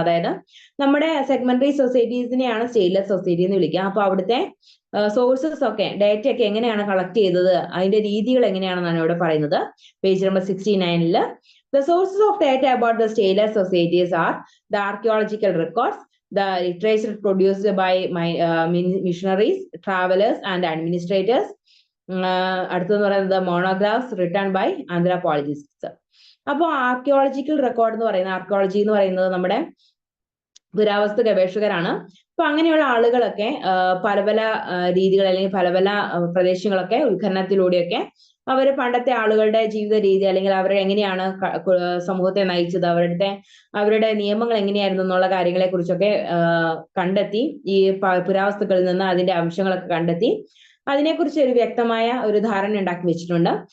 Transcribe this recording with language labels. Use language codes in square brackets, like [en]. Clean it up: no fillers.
[ml] അതായത് നമ്മുടെ സെഗ്മെന്ററി സൊസൈറ്റീസിനെയാണ് stateless society എന്ന് വിളിക്കുക. അപ്പൊ അവിടുത്തെ സോഴ്സസ് ഒക്കെ ഡാറ്റ ഒക്കെ എങ്ങനെയാണ് കളക്ട് ചെയ്തത്, അതിന്റെ രീതികൾ എങ്ങനെയാണെന്നാണ് ഇവിടെ പറയുന്നത്. Page number 69. [en] The sources of data about the stateless societies are the archaeological records, the literature produced by missionaries, travelers and administrators. [ml] അടുത്തെന്ന് പറയുന്നത് [en] Monographs written by anthropologists. [ml] അപ്പോൾ ആർക്കിയോളജിക്കൽ റെക്കോർഡ് എന്ന് പറയുന്നത്, ആർക്കിയോളജി എന്ന് പറയുന്നത് നമ്മുടെ പുരാവസ്തു ഗവേഷകരാണ്. അപ്പൊ അങ്ങനെയുള്ള ആളുകളൊക്കെ പല പല രീതികൾ അല്ലെങ്കിൽ പല പല പ്രദേശങ്ങളൊക്കെ ഉത്ഖനനത്തിലൂടെയൊക്കെ അവര് പണ്ടത്തെ ആളുകളുടെ ജീവിത രീതി അല്ലെങ്കിൽ അവർ എങ്ങനെയാണ് സമൂഹത്തെ നയിച്ചത്, അവരുടെ നിയമങ്ങൾ എങ്ങനെയായിരുന്നു എന്നുള്ള കാര്യങ്ങളെ കുറിച്ചൊക്കെ കണ്ടെത്തി ഈ പുരാവസ്തുക്കളിൽ നിന്ന് അതിന്റെ അംശങ്ങളൊക്കെ കണ്ടെത്തി അതിനെക്കുറിച്ച് ഒരു വ്യക്തമായ ഒരു ധാരണ ഉണ്ടാക്കി വെച്ചിട്ടുണ്ട്.